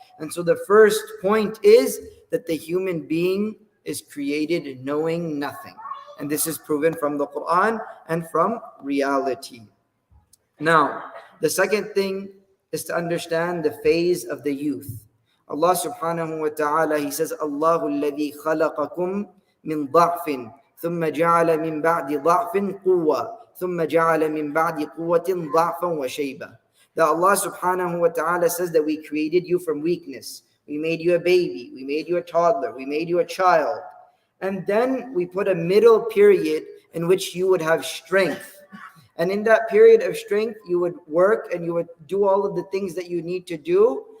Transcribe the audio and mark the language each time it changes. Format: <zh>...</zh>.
<en>And so the first point is that the human being is created knowing nothing. And this is proven from the Quran and from reality. Now, the second thing is to understand the phase of the youth.</en> <ar>Allah subhanahu wa ta'ala,</ar> <en>He says,</en> <ar>Allahu alladhi khalaqakum min ضعف ثم جعل من بعد ضعف قوة ثم جعل من بعد قوة ضعفا وشيبة.</ar> <en>That Allah subhanahu wa ta'ala says that we created you from weakness. We made you a baby. We made you a toddler. We made you a child. And then we put a middle period in which you would have strength. And in that period of strength, you would work and you would do all of the things that you need to do.</en>